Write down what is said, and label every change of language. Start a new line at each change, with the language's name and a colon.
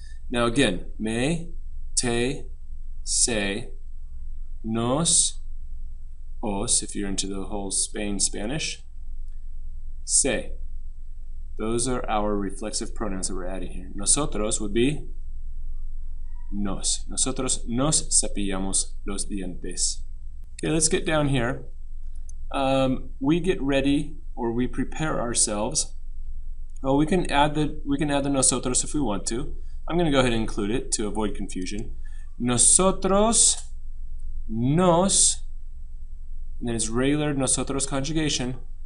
English: Now again, me, te, se, nos, os, if you're into the whole Spanish, se. Those are our reflexive pronouns that we're adding here. Nosotros would be nos.
Spanish: Nosotros nos cepillamos los dientes.
English: Okay, let's get down here. We get ready, or we prepare ourselves. Well, we can add the nosotros if we want to. I'm going to go ahead and include it to avoid confusion. Nosotros, nos, and then it's regular nosotros conjugation.